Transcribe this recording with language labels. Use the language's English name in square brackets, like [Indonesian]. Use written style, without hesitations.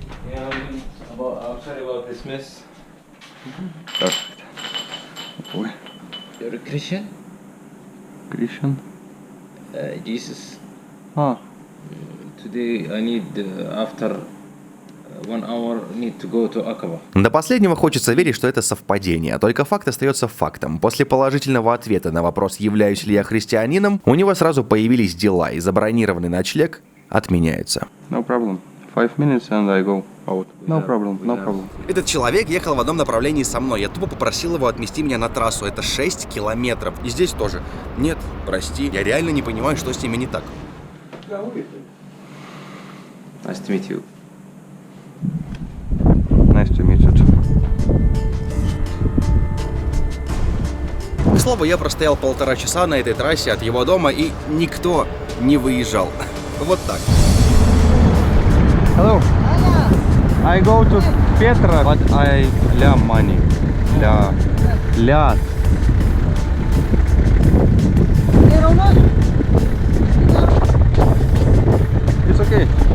[English] Yeah, I'm sorry about this mess. Perfect. You're a Christian? Christian. Jesus. Ah. Today I need after 1 hour need to go to Aqaba. [Russian] До последнего хочется верить, что это совпадение, только факт остается фактом. После положительного ответа на вопрос, являюсь ли я христианином, у него сразу появились дела и забронированный ночлег отменяется. [English] No problem. 5 minutes and I go out. No problem, no problem. [Russian] Этот человек ехал в одном направлении со мной. Я тупо попросил его отвезти меня на трассу. Это 6 километров. И здесь тоже. Нет, прости. Я реально не понимаю, что с ними не так. [English] Nice to meet you. Nice to meet you too. [Russian] К слову, я простоял 1,5 часа на этой трассе от его дома, и никто не выезжал. Вот так. [English] Hello. I go to Petra, but I ля money. [Arabic] Ля. [English] It's okay.